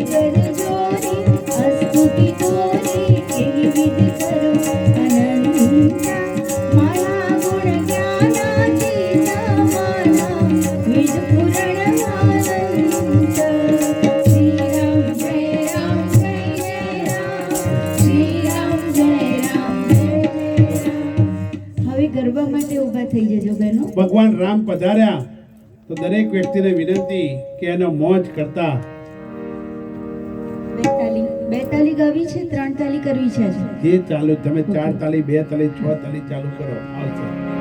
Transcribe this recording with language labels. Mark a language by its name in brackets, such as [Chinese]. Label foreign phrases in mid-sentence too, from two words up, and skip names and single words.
[Awadhi] कर जोरी अस्तुति तोरी केहि विधि करो अनंता माया गुण ज्ञानातीत माना विद पुराण आनंद श्री राम जय राम जय जय राम श्री राम जय राम जय जय राम। [Gujarati] હવે ગરબા માટે ઊભા થઈ જજો બહેનો। ભગવાન રામ પધાર્યા તો દરેક વ્યક્તિને વિનંતી કે એનો મોજ કરતા બે તાલી ગાવી છે, 3 તાલી કરવી છે। જે ચાલુ તમે 4 તાલી 2 તાલી 6 તાલી ચાલુ કરો આવશે।